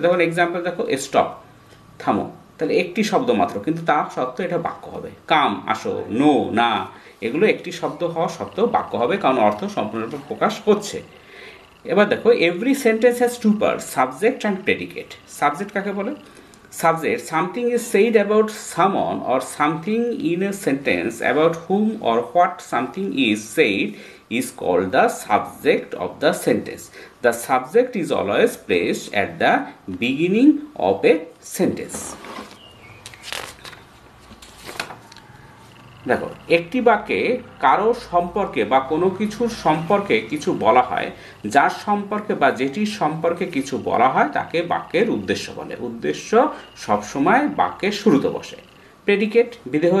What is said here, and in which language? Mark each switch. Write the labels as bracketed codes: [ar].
[bn] দেখুন এক্সাম্পল দেখো, স্টপ, থামো, তাহলে একটি শব্দ মাত্র, কিন্তু তা সত্ত্বেও এটা বাক্য হবে। কাম, আসো, নো, না, এগুলো একটি শব্দ হওয়া সত্ত্বেও বাক্য হবে, কারণ অর্থ সম্পূর্ণরূপে প্রকাশ করছে। এবার দেখো, [en] Every sentence has two parts, subject and predicate. [bn] Subject কাকে বলে? [en] Subject, something is said about someone or something in a sentence about whom or what something is said is called the subject of the sentence. The subject is always placed at the beginning of a sentence. [bn] দেখো, একটি বাক্যে কারো সম্পর্কে বা কোনো কিছুর সম্পর্কে কিছু বলা হয়, যার সম্পর্কে বা যেটির সম্পর্কে কিছু বলা হয় তাকে বাক্যের উদ্দেশ্য বলে। উদ্দেশ্য সবসময় বাক্যের শুরুতে বসে। প্রেডিকেট, বিদেহ।